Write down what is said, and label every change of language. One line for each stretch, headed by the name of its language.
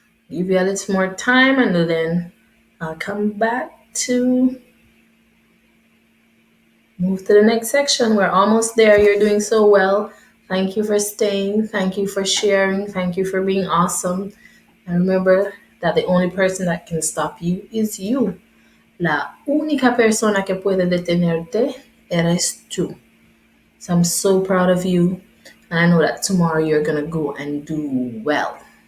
English: Give you a little more time and then I'll come back to move to the next section. We're almost there. You're doing so well. Thank you for staying. Thank you for sharing. Thank you for being awesome. And remember that the only person that can stop you is you.
Spanish: La única persona que puede detenerte eres tú.
English: So I'm so proud of you. And I know that tomorrow you're going to go and do well.